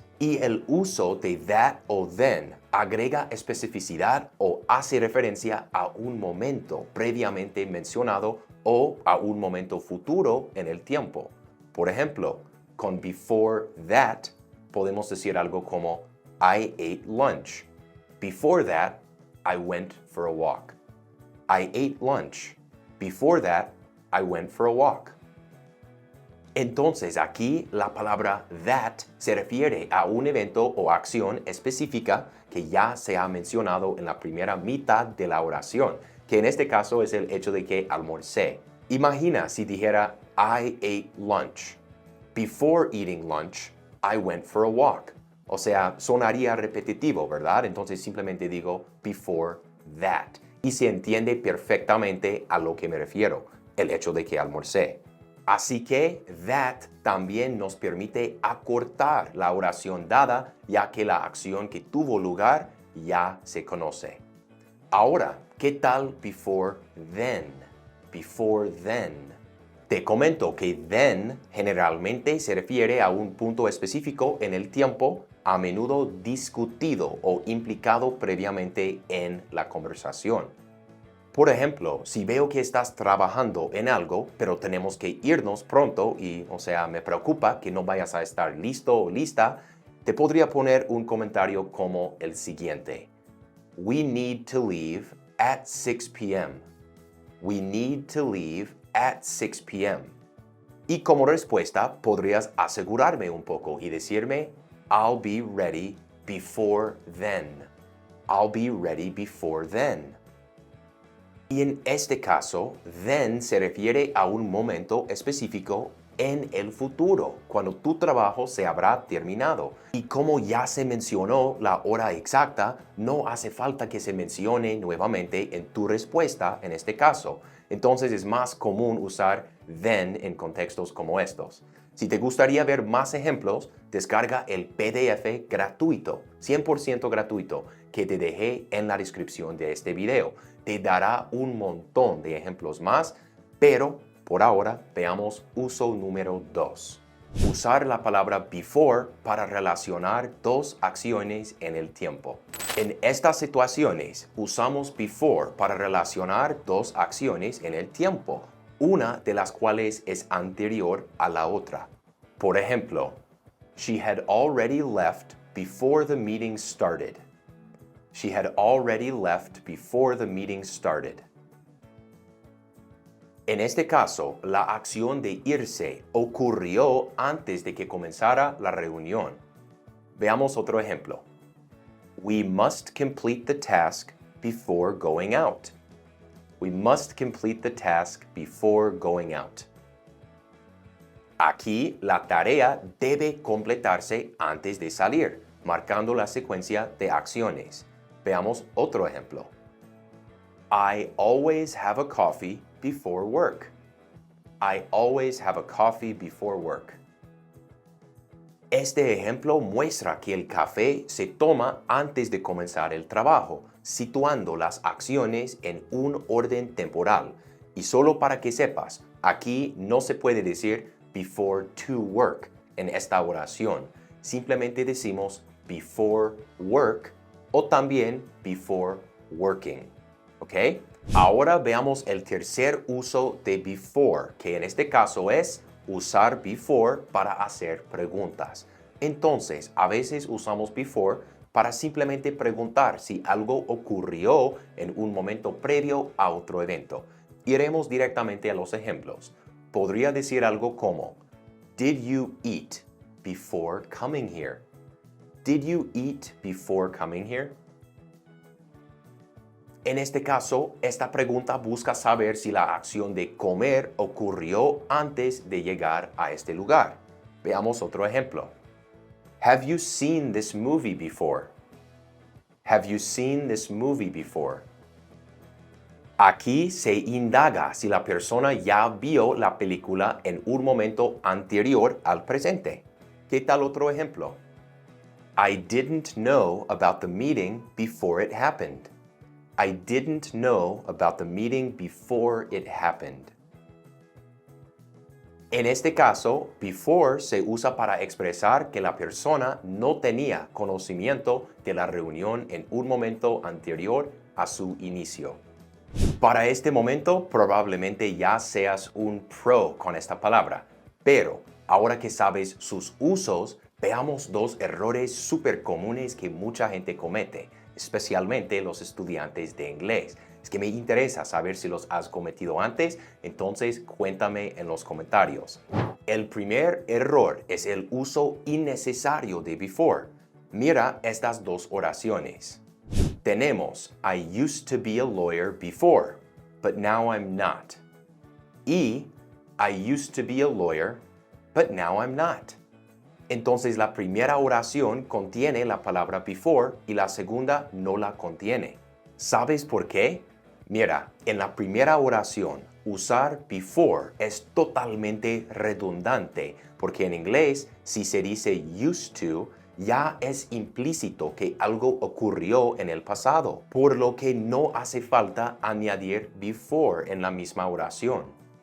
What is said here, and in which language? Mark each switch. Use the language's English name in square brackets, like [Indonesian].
[Spanish] Y el uso de that o then agrega especificidad o hace referencia a un momento previamente mencionado o a un momento futuro en el tiempo. Por ejemplo, con before that podemos decir algo como [English] I ate lunch. Before that, I went for a walk. I ate lunch. Before that, I went for a walk. [Spanish] Entonces aquí la palabra that se refiere a un evento o acción específica que ya se ha mencionado en la primera mitad de la oración, que en este caso es el hecho de que almorcé. Imagina si dijera [English] I ate lunch. Before eating lunch, I went for a walk. [Spanish] O sea, sonaría repetitivo, ¿verdad? Entonces simplemente digo before that. Y se entiende perfectamente a lo que me refiero, el hecho de que almorcé. Así que that también nos permite acortar la oración dada, ya que la acción que tuvo lugar ya se conoce. Ahora, ¿qué tal [English] before then? Before then. [Spanish] Te comento que then generalmente se refiere a un punto específico en el tiempo, a menudo discutido o implicado previamente en la conversación. Por ejemplo, si veo que estás trabajando en algo, pero tenemos que irnos pronto y, me preocupa que no vayas a estar listo o lista, te podría poner un comentario como el siguiente. [English] We need to leave at 6 p.m. We need to leave at 6 p.m. [Spanish] Y como respuesta, podrías asegurarme un poco y decirme, [English] I'll be ready before then. I'll be ready before then. [Spanish] Y en este caso, then se refiere a un momento específico en el futuro, cuando tu trabajo se habrá terminado. Y como ya se mencionó la hora exacta, no hace falta que se mencione nuevamente en tu respuesta en este caso. Entonces es más común usar then en contextos como estos. Si te gustaría ver más ejemplos, descarga el PDF gratuito, 100% gratuito, que te dejé en la descripción de este video. Te dará un montón de ejemplos más, pero por ahora veamos uso número 2. Usar la palabra before para relacionar dos acciones en el tiempo. En estas situaciones usamos before para relacionar dos acciones en el tiempo, una de las cuales es anterior a la otra. Por ejemplo, [English] she had already left before the meeting started. She had already left before the meeting started. [Spanish] En este caso, la acción de irse ocurrió antes de que comenzara la reunión. Veamos otro ejemplo. [English] We must complete the task before going out. We must complete the task before going out. [Spanish] Aquí la tarea debe completarse antes de salir, marcando la secuencia de acciones. Veamos otro ejemplo. [English] I always have a coffee before work. I always have a coffee before work. [Spanish] Este ejemplo muestra que el café se toma antes de comenzar el trabajo, situando las acciones en un orden temporal. Y solo para que sepas, aquí no se puede decir before to work en esta oración. Simplemente decimos [English] before work [Spanish] o también [English] before working. ¿Ok? [Spanish] Ahora veamos el tercer uso de before, que en este caso es usar before para hacer preguntas. Entonces, a veces usamos before para simplemente preguntar si algo ocurrió en un momento previo a otro evento. Iremos directamente a los ejemplos. Podría decir algo como, [English] Did you eat before coming here? Did you eat before coming here? [Spanish] En este caso, esta pregunta busca saber si la acción de comer ocurrió antes de llegar a este lugar. Veamos otro ejemplo. [English] Have you seen this movie before? Have you seen this movie before? [Spanish] Aquí se indaga si la persona ya vio la película en un momento anterior al presente. ¿Qué tal otro ejemplo? [English] I didn't know about the meeting before it happened. I didn't know about the meeting before it happened. [Spanish] En este caso, before se usa para expresar que la persona no tenía conocimiento de la reunión en un momento anterior a su inicio. Para este momento, probablemente ya seas un pro con esta palabra, pero ahora que sabes sus usos, veamos dos errores súper comunes que mucha gente comete, especialmente los estudiantes de inglés. Es que me interesa saber si los has cometido antes, entonces cuéntame en los comentarios. El primer error es el uso innecesario de before. Mira estas dos oraciones. Tenemos [English] I used to be a lawyer before, but now I'm not. Y I used to be a lawyer, but now I'm not. [Spanish] Entonces la primera oración contiene la palabra before y la segunda no la contiene. ¿Sabes por qué? Mira, en la primera oración, usar before es totalmente redundante porque en inglés, si se dice used to, ya es implícito que algo ocurrió en el pasado, por lo que no hace falta añadir before en la misma oración.